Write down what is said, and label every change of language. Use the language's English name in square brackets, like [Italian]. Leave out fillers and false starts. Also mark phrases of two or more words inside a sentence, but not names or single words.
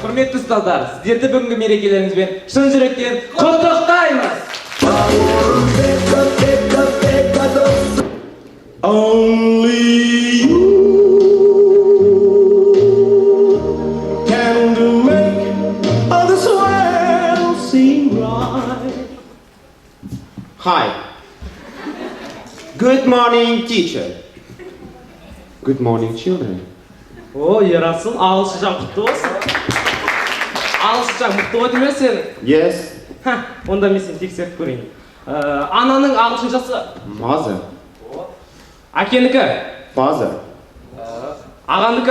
[Kazakh] Құрметті ұстаздар, сіздерді бүгінгі мерекелеріңізбен шын жүректен құттықтаймыз. [English] Only you can make all this world seem right. Hi. Good morning, teacher. Good morning, children. [Kazakh] О, Ерасыл, ағылшынша құтты болсын. Ағылшынша мұқты ғой деме сен? [English] Yes. [Kazakh] Онда мен сені тексеріп көрейін. Ананың ағылшыншасы? [English] Mother. [Kazakh] Әкенікі? [English] Father. [Kazakh] Ағаныкі?